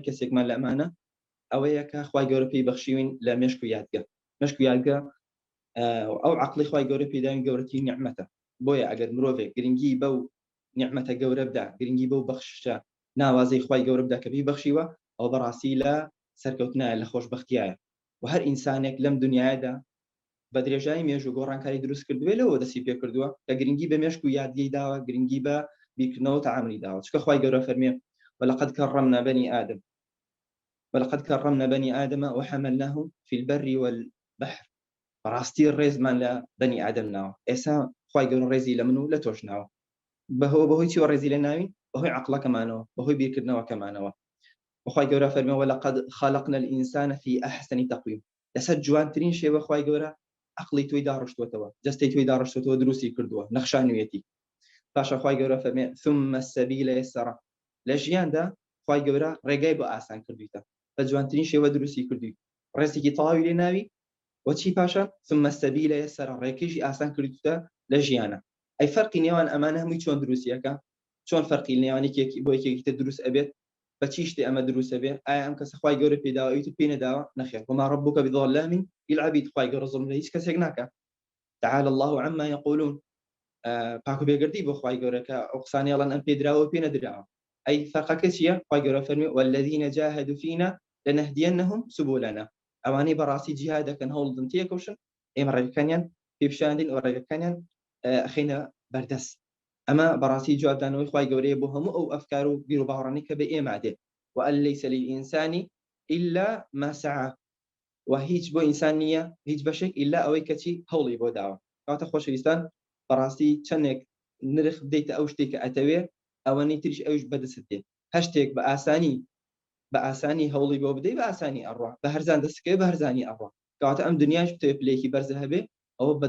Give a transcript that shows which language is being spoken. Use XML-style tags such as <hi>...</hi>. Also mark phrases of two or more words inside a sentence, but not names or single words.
<ckb>کەسێکمان لە ئەمانە ئەوەیە کە خوای گەورە پێی بەخشیوین لە مێشک و یادگە مێشک و یادگە ئەو عەقڵی خوای گەورە پێداوین گەورەترین نیعمەتە بۆیە ئەگەر مرۆڤێک گرنگی بەو نیعمەتە گەورە بدا گرنگی بەو بەخشە ناوازەی خوای گەورە بدا کە پێی بەخشیوە ئەو بەڕاستی لە سەرکەوتنایە لە خۆشبەختیایە و هەر ئینسانێک لەم دنیادا بە درێژایی مێژ و گۆڕانکاری دروست کردووە لەوە دەستی پێ کردووە کە گرنگی بە مێشک و یادگەی داوە گرنگی بە بیرکردنەوە تەعاملی داوە چکە خوای گەورە فەرمێ</ckb> <ar>ولقد كرمنا بني آدم وحملناهم في البر والبحر</ar> <ckb>بەڕاستی ڕێزمان لە بەنی ئادەم ناوە ئێستا خوای گەورە ڕێزی لە من و لە تۆش ناوە بەهۆی چیوە ڕێزی لە ناوین بەهۆی عەقڵەکەمانەوە بەهۆی بیرکردنەوەکەمانەوە وخوای گەورە فەرمێ</ckb> <ar>ولقد خلقنا الإنسان في أحسن تقويم</ar> <ckb>لەسەر جوانترین شێوە خوای گەورە عەقڵی تۆی داڕشتووەتەوە جەستەی تۆی داڕشتووەتەوە دروستی کردووە نەخشانویەتی پاشە خوای گەورە فەرمێ</ckb> <ar>ثم السبيل يسر</ar> <ckb>لە ژیاندا خوای گەورە ڕێگای بۆ ئاسان کردویتە بە جوانترین شێوە دروستی کردووی ڕێزێکی تەواوی لێ ناوی وچی پاشە</ckb> <ar>ثم السبيل يسر</ar> <ckb>ڕێکیشی ئاسان کردوتە لە ژیانە ئەی فەرقی نێوان ئەمانە هەمووی چۆن دروستیەکە چۆن فەرقی نێوانی بۆ یەکێکی تر دروست ئەبێت بەچی شتێ ئەمە دروستە بێ ئایا ئەم کەسە خوای گەورە پێداویت و پێ نەداوە نەخێر</ckb> <ar>وما ربك بظلام للعبيد</ar> <ckb>خوای گەورە زوڵم لە هیچ کەسێک ناکە</ckb> <ar>تعالى الله عما يقولون</ar> <ckb>پاک و بێگردی بۆ خوای گەورە کە ئەو قسانەی ئەڵێن ئەم پێدراوە و پێ نەدراوە ئەی فەرقەکە چییە خوای گەورە فەرمێ</ckb> <ar>والذين جاهدوا فينا لنهدينهم سبلنا</ar> <ckb>ئەوانەی بەڕاستی جیهاد دەکەن هەوڵدن تێکەوشن ئێمە ڕێگەکانیان پێپیشاندین و ڕێگەکانیان ئەخینە بەردەست ئەمە بەڕاستی جوابدانەوەی خوای گەورەیە بۆ هەموو ئەو ئەفکار و بیر و باوەڕانەی کە بە ئێمە دێت</ckb> <ar>وأن ليس للإنسان إلا ما سعى</ar> <ckb>وهيج بو إنسان نییە هیچ بەشێک إلا ئەوەی کەچی هەوڵی بۆ داوە کاتە خۆشەویستان بەڕاستی چەندێک نرخ بدەیتە ئەو شتێک کە ئەتەوێ ئەوەنەی تریش ئەوش بەدەست دێت هەر شتێک بە ئاسانی هەوڵی بۆ بدەیت بە ئاسانی ئەڕوا بە هەرزان دەستکەوێ بە هەرزانی ئەڕوا کاتە ئەم دنیاش بتەوێ پلەیەکی بەرزە هەبێ ئەوە بە</ckb>